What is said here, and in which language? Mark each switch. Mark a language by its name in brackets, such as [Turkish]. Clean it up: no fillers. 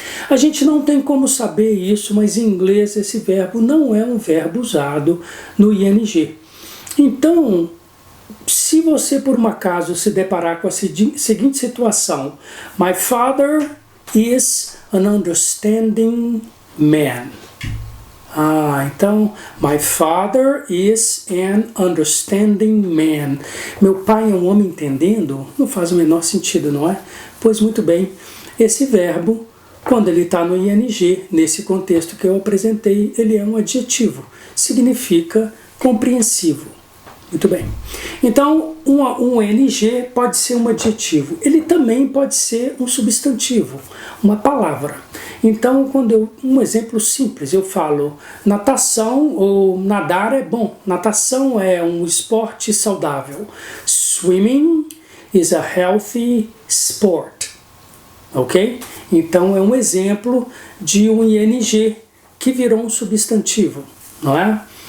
[Portuguese] A gente não tem como saber isso, mas em inglês esse verbo não é um verbo usado no ing. Então, se você por um acaso se deparar com a seguinte situação, [English] my father is an understanding man. [Portuguese] Então, [English] my father is an understanding man. [Portuguese] Meu pai é um homem entendendo? Não faz o menor sentido, não é? Pois muito bem, esse verbo, quando ele está no ing, nesse contexto que eu apresentei, ele é um adjetivo, significa compreensivo. Muito bem. Então, um ing pode ser um adjetivo. Ele também pode ser um substantivo, uma palavra. Então, um exemplo simples, eu falo natação ou nadar é bom. Natação é um esporte saudável. [English] Swimming is a healthy sport. [Portuguese] Ok? Então, é um exemplo de um ing que virou um substantivo, não é?